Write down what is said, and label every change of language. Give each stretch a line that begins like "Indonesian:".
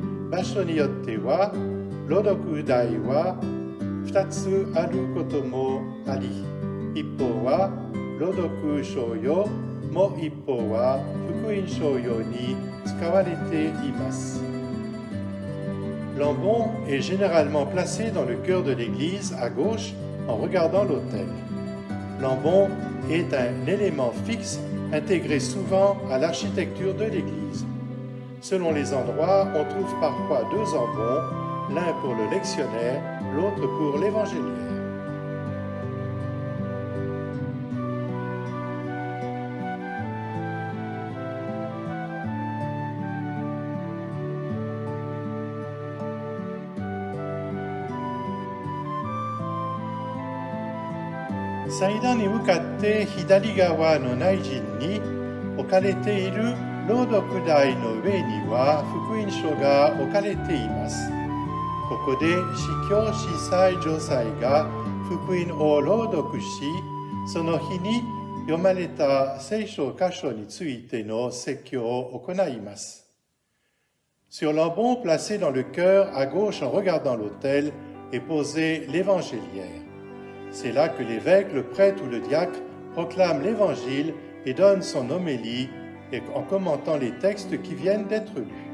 Japanese: 場所によっては朗読台は2つあることもあり、一方は朗読書用、もう一方は福音書用に使われています。
French: L'ambon est généralement placé dans le cœur de l'église à gauche en regardant l'autel. L'ambon est un élément fixe intégré souvent à l'architecture de l'église. Selon les endroits, on trouve parfois deux ambons, l'un pour le lectionnaire, l'autre pour l'évangéliaire.
Japanese: 祭壇に向かって左側の内陣に置かれている朗読台の上には福音書が置かれています。ここで司教司祭女祭が福音を朗読し、その日に読まれた聖書箇所についての説教を行います。
French: Sur l'ambon placé dans le chœur à gauche en regardant l'autel est posé l'évangéliaire. C'est là que l'évêque, le prêtre ou le diacre proclame l'évangile et donne son homélie en commentant les textes qui viennent d'être lus.